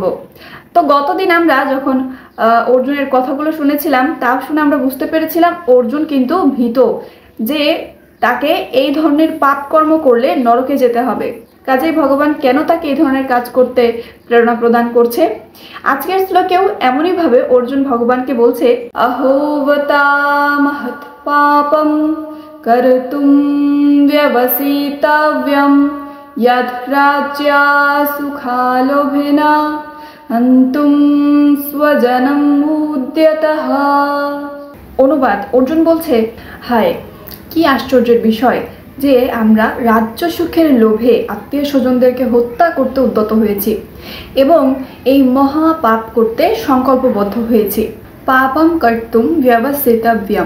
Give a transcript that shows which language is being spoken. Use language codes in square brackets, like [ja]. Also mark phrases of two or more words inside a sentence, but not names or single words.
[bn] তো গতদিন আমরা যখন অর্জুনের কথাগুলো শুনেছিলাম, তা শুনে আমরা বুঝতে পেরেছিলাম অর্জুন কিন্তু ভীত যে তাকে এই ধরনের পাপ কর্ম করলে নরকে যেতে হবে। কাজেই ভগবান কেন তাকে এই ধরনের কাজ করতে প্রেরণা প্রদান করছে। আজকের শ্লোকেও এমনই ভাবে অর্জুন ভগবানকে বলছে, [sa] অহোবতামহৎ পাপম कर्तुं व्यवसितव्यं यद् राज्या सुखालोभेन हन्तुं स्वजनम् उद्यतः। [bn] অনুবাদ, অর্জুন বলছে, হায় কি আশ্চর্যের বিষয় যে আমরা রাজ্য সুখের লোভে আত্মীয় স্বজনদেরকে হত্যা করতে উদ্যত হয়েছি এবং এই মহা পাপ করতে সংকল্পবদ্ধ হয়েছি। [sa] পাপম কর্তুম ব্যবসিতব্যম।